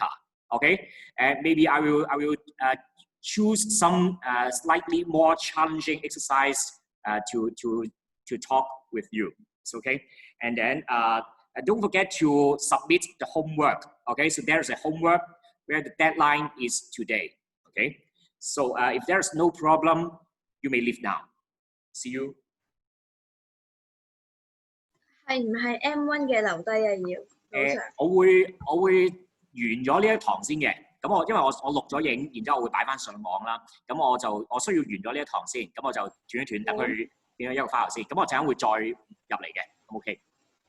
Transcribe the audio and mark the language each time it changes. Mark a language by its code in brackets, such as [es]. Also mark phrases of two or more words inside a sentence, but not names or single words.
[en] Okay, and maybe I will choose some slightly more challenging exercise to talk with you. It's okay, and then don't forget to submit the homework. Okay, so there's a homework where the deadline is today. Okay, so if there's no problem, you may leave now. See you. [yue] 係唔係 M1 嘅留低啊？要我會完咗呢一堂先嘅。咁因為我錄咗影，然之後我會擺翻上網啦。咁我需要完咗呢一堂先，咁我就斷一斷，等佢變咗一個 file 先。咁我陣間會再入嚟嘅。OK。